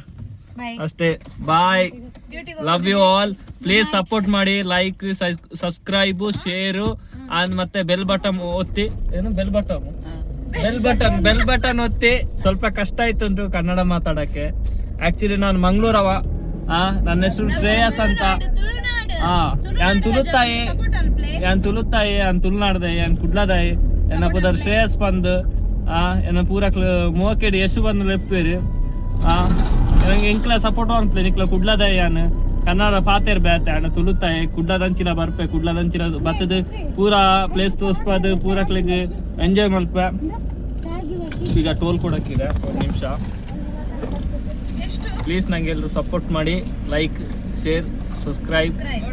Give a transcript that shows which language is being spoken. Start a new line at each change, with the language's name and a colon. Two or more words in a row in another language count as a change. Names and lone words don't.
Kannada: ಅಷ್ಟೇ, ಬಾಯ್.
English: love you all.
Kannada: ಪ್ಲೀಸ್ ಸಪೋರ್ಟ್ ಮಾಡಿ,
English: like, subscribe, share
Kannada: ಮತ್ತೆ
English: bell button
Kannada: ಒತ್ತಿ. ಏನು
English: bell button
Kannada: ಒತ್ತಿ. ಸ್ವಲ್ಪ ಕಷ್ಟ ಆಯ್ತು ಅಂದ್ರು ಕನ್ನಡ ಮಾತಾಡಕ್ಕೆ. ಆಕ್ಚುಲಿ ನಾನು ಮಂಗಳೂರವ. ನನ್ನ ಹೆಸರು ಶ್ರೇಯಸ್ ಅಂತ.
Tulu: ಯಾನ್ ತುಳುತ್ತಾಯಿ ಯಾನ್ ತುಳುನಾಡ್ದೆ ಯಾನ್ ಕುಡ್ಲದಾಯಿ ಎನ್ನ ಪುದರ್ ಶ್ರೇಯಸ್ ಬಂದು ಎನ್ನ ಪೂರಕ್ಲು ಮೋಕೆಡಿ ಯಶು ಬಂದು ಲೆಪ್ಪೇರಿ. ಎಂಕ್ಲ ಸಪೋರ್ಟ್ ಮಾಡ್ಪ್ಲೆ ನಿಕ್ಲ ಕುಡ್ಲದಾಯಿ ಯಾನ್ ಕನ್ನಡ ಪಾತೇರ್ ಬ್ಯಾತೆ ಅಣ್ಣ ತುಳುತ್ತಾಯಿ ಕುಡ್ಲದಂಚಿಲ ಬರ್ಪೆ. ಕುಡ್ಲದಂಚಿಲ ಬತ್ತದ ಪೂರಾ ಪ್ಲೇಸ್ ತೋರ್ಸ್ಪದು, ಪೂರಕ್ಲಿಗೆ ಎಂಜಾಯ್ ಮಲ್ಪೆ.
Kannada: ಈಗ ಟೋಲ್ ಕೊಡಕ್ಕೀಗ 1 ನಿಮಿಷ. ಪ್ಲೀಸ್ ನಂಗೆ ಎಲ್ಲರೂ ಸಪೋರ್ಟ್ ಮಾಡಿ,
English: like, share, subscribe